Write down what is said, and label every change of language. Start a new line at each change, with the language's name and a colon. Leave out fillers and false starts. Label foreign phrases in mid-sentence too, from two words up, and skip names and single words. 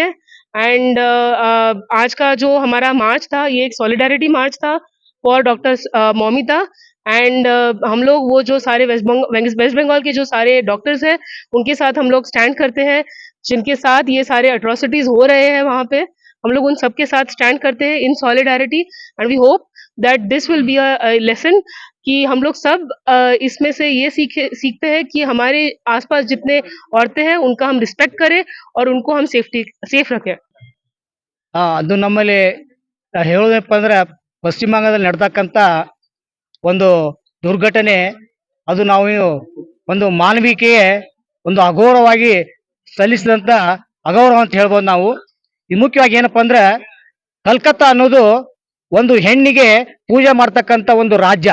Hindi: एंड आज का जो हमारा मार्च था, ये एक
English: solidarity march
Hindi: था
English: for Doctor Moumita.
Hindi: एंड हम लोग वो जो सारे वेस्ट बंगाल के जो सारे डॉक्टर्स हैं उनके साथ हम लोग स्टैंड करते हैं, जिनके साथ ये सारे अट्रॉसिटीज हो रहे हैं वहाँ पे। हम लोग उन सबके साथ स्टैंड करते हैं
English: in solidarity. and we hope that this will be a lesson
Hindi: कि हम लोग सब इसमें से ये सीखते हैं कि हमारे आसपास जितने औरतें हैं उनका हम रिस्पेक्ट करें और उनको हम सेफ रखें।
Kannada: ಅದು ನಮ್ಮಲ್ಲಿ ಹೇಳೋದಪ್ಪ ಅಂದ್ರೆ ಪಶ್ಚಿಮ ಬಂಗಾಳದಲ್ಲಿ ನಡೆದಕ್ಕಂಥ ಒಂದು ದುರ್ಘಟನೆ, ಅದು ನಾವು ಒಂದು ಮಾನವೀಯತೆಗೆ ಒಂದು ಅಗೌರವವಾಗಿ ಸಲ್ಲಿಸಿದಂತ ಅಗೌರವ ಅಂತ ಹೇಳ್ಬೋದು ನಾವು. ಇದು ಮುಖ್ಯವಾಗಿ ಏನಪ್ಪಾ ಅಂದ್ರೆ ಕಲ್ಕತ್ತಾ ಅನ್ನೋದು ಒಂದು ಹೆಣ್ಣಿಗೆ ಪೂಜೆ ಮಾಡ್ತಕ್ಕಂಥ ಒಂದು ರಾಜ್ಯ.